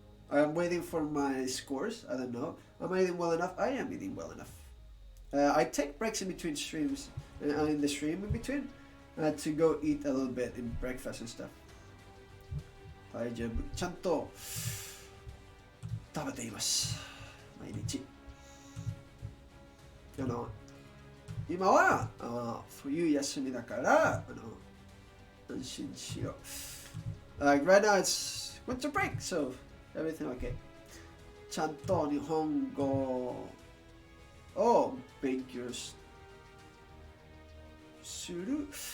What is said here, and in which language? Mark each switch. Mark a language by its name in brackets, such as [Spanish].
[English] I'm waiting for my scores. I don't know. Am I eating well enough? I am eating well enough. I take breaks in between streams, in the stream in between, to go eat a little bit in breakfast and stuff. [Japanese] 大丈夫。ちゃんと食べています。毎日。今は冬休みだから安心しよう。 [English] Right now it's winter break, so everything okay. [Japanese] ちゃんと日本語を勉強する。